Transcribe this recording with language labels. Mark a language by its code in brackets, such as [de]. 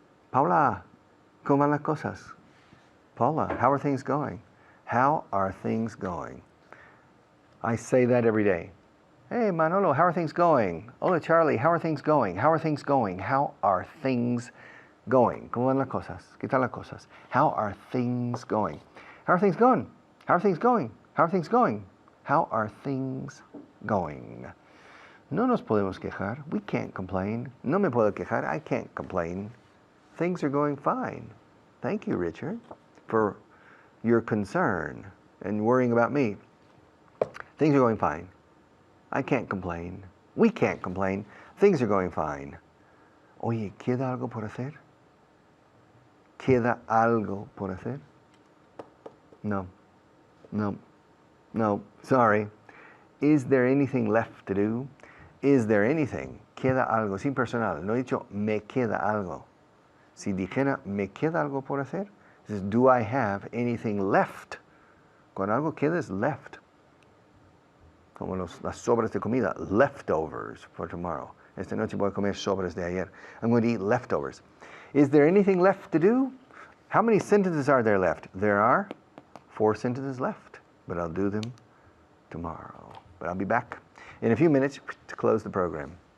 [es] Paula, ¿cómo van las cosas? [en] Paula, how are things going? How are things going? I say that every day. Hey, Manolo, how are things going? Hola, Charlie, how are things going? How are things going? How are things going? ¿Cómo van las cosas? ¿Qué tal las cosas? How are things going? How are things going? How are things going? How are things going? How are things going? No nos podemos quejar. We can't complain. No me puedo quejar. I can't complain. Things are going fine. Thank you, Richard, for your concern and worrying about me. Things are going fine. I can't complain. We can't complain. Things are going fine. [es] Oye, ¿queda algo por hacer? ¿Queda algo por hacer? No. No. No. Sorry. [en] Is there anything left to do? [es] Is there anything? Queda algo. Sin personal. No he dicho me queda algo. Si dijera me queda algo por hacer, it says, do I have anything left? Cuando algo queda es left. Como las sobras de comida, leftovers for tomorrow. Esta noche voy a comer sobras de ayer. [en] I'm going to eat leftovers. Is there anything left to do? How many sentences are there left? There are 4 sentences left, but I'll do them tomorrow. But I'll be back in a few minutes to close the program.